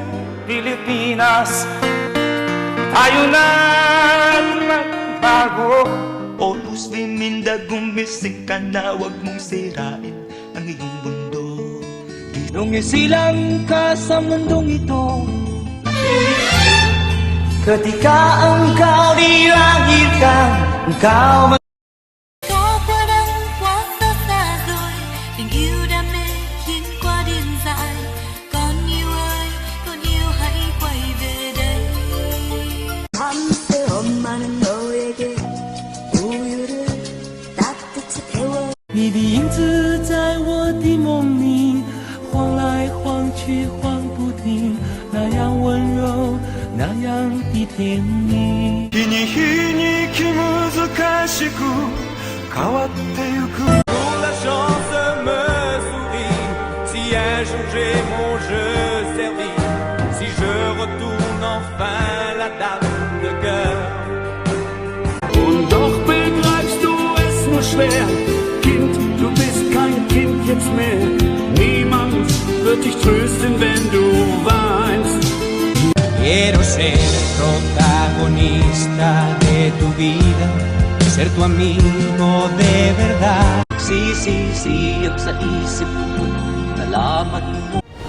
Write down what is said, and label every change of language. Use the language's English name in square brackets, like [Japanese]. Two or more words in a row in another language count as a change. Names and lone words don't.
[Filipino] Pilipinas, tayo na magbago. O luz minda, gumising ka na, wag mong sirain ang iyong mundo. Nung isilang ka sa mundong ito, [Indonesian] ketika engkau dilahirkan, engkau [Vietnamese] Có qua đăng quá xa xa rồi, tình yêu đam mê khiến qua điên dại. Con yêu ơi, con yêu hãy quay về đây. [Korean] 밤새 엄마는 너에게 우유를 따뜻히 태워. [Chinese] 你的影子在我的梦里晃来晃去晃不停，那样温柔，那样的甜蜜。 [Japanese] 日に日に気難しく変わってゆく。 [French] Pour la chance me sourit, si un jour j'ai mon jeu servi, si je retourne enfin la dame de cœur. [German] Und doch begreifst du es nur schwer, Kind, du bist kein Kind jetzt mehr. Niemand wird dich trösten, wenn du weinst. [Spanish] Quiero ser protagonista de tu vida, ser tu amigo de verdad. Sí, sí, sí, [Filipino] ang sa isip ko, nalaman mo.